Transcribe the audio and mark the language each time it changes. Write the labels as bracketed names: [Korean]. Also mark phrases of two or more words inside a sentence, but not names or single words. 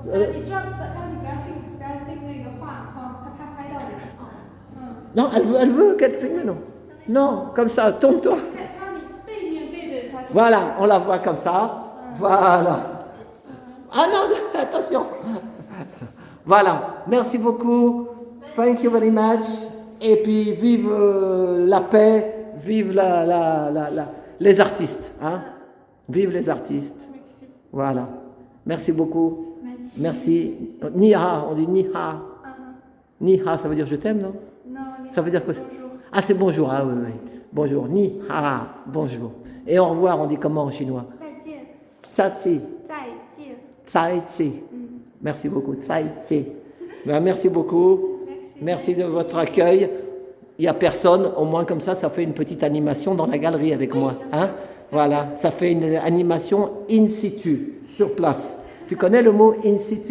[French] Non, elle veut qu'elle filme, non. Non, comme ça, tourne-toi. Voilà, on la voit comme ça. Voilà. Ah non, attention. Voilà, merci beaucoup. [English] Thank you very much. [French] Et puis, vive la paix, vive les artistes. Hein. Vive les artistes. Merci. Voilà. Merci beaucoup. Merci. Merci. Niha, on dit Niha. Niha, ça veut dire je t'aime, non? Non, Ça veut dire que bonjour. Ah, c'est bonjour. Ah oui, oui. Bonjour. Niha, bonjour. Et au revoir, on dit comment en chinois? [Chinese] 再见， Tsai, 再见。 tsai, [French] Merci beaucoup. Tsai, ben, merci beaucoup. Merci de votre accueil. Il n'y a personne, au moins comme ça fait une petite animation dans la galerie avec moi. Hein? Voilà, ça fait une animation [Latin] in situ, [French] sur place. Tu connais le mot [Latin] in situ?